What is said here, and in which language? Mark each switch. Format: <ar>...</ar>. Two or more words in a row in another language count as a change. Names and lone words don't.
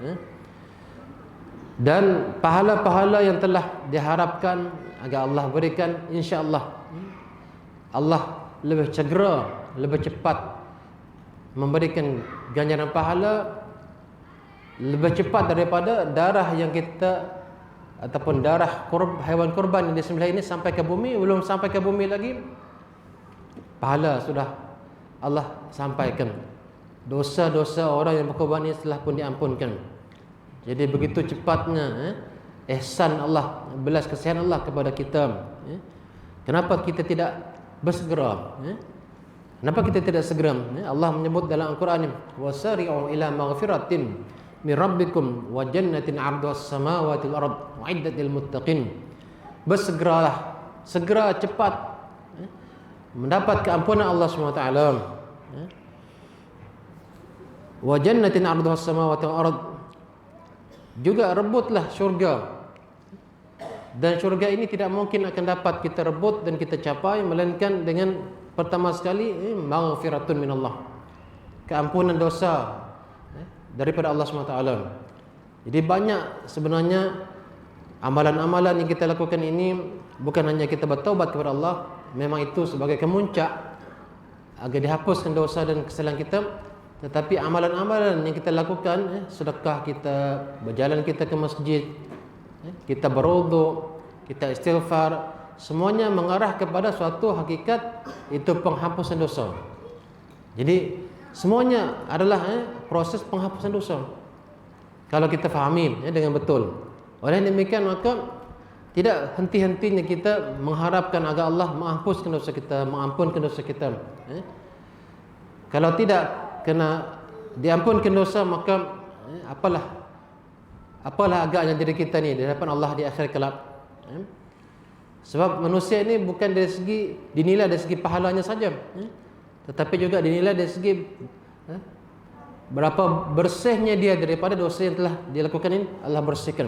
<ms>Dan pahala-pahala yang telah diharapkan agar Allah berikan,</ms> <ar>إن شاء الله</ar> <ms>Allah lebih segera, lebih cepat memberikan ganjaran pahala, lebih cepat daripada darah yang kita, ataupun darah haiwan korban yang disembelih ini sampai ke bumi. Belum sampai ke bumi lagi, pahala sudah Allah sampaikan. Dosa-dosa orang yang berkorban ini telah pun diampunkan. Jadi begitu cepatnya ihsan Allah, belas kasihan Allah kepada kita. Kenapa kita tidak bersegera? Kenapa kita tidak segera? Allah menyebut dalam Al-Quran,</ms> <ar>وسارعوا إلى مغفرة من ربكم وجنة عرضها السماوات والأرض أعدت للمتقين.</ar> <ms>Bersegeralah, segera cepat mendapat keampunan Allah SWT.</ms> <ar>وجنة عرضها السماوات والأرض,</ar> <ms>juga rebutlah syurga Dan syurga ini tidak mungkin akan dapat kita rebut dan kita capai melainkan dengan pertama sekali</ms> <ar>مغفرة من الله,</ar> <ms>keampunan dosa daripada Allah SWT. Jadi banyak sebenarnya amalan-amalan yang kita lakukan ini bukan hanya kita bertaubat kepada Allah, memang itu sebagai kemuncak agar dihapuskan dosa dan kesalahan kita, tetapi amalan-amalan yang kita lakukan, sedekah kita, berjalan kita ke masjid, kita berwudu, kita istighfar, semuanya mengarah kepada suatu hakikat, itu penghapusan dosa. Jadi semuanya adalah proses penghapusan dosa kalau kita fahami dengan betul. Oleh demikian maka tidak henti-hentinya kita mengharapkan agar Allah menghapuskan dosa kita, mengampunkan dosa kita. Kalau tidak kena diampunkan dosa, maka apalah agaknya diri kita ni di hadapan Allah di akhir kelak. Sebab manusia ini bukan dari segi dinilai dari segi pahalanya saja, tetapi juga dinilai dari segi berapa bersihnya dia daripada dosa yang telah dilakukan ini, Allah bersihkan.</ms>